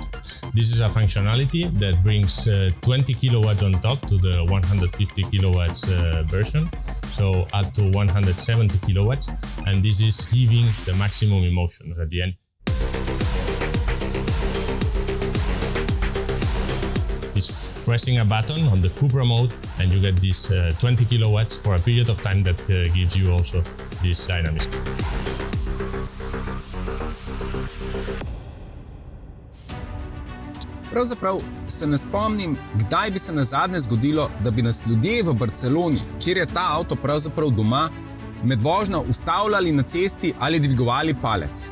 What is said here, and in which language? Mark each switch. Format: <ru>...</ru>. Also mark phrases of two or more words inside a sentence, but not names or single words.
<en>This is a functionality that brings 20 kilowatts on top to the 150 kilowatts version, so up to 170 kilowatts, and this is giving the maximum emotion at the end. It's pressing a button on the Cupra mode and you get this 20 kilowatts for a period of time that gives you also this dynamism.</en> <sl>Pravzaprav se ne spomnim, kdaj bi se nazadnje zgodilo, da bi nas ljudje v Barceloni, kjer je ta avto pravzaprav doma, med vožnjo ustavljali na cesti ali dvigovali palec.</sl>